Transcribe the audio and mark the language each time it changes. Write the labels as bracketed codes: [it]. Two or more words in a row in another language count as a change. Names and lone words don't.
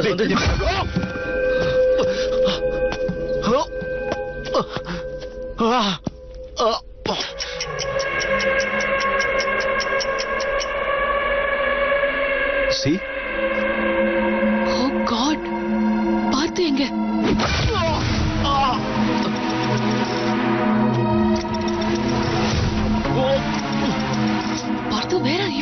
[en] See? Oh God! [ta] பார்த்து எங்க? பார்த்து, [en] where are you?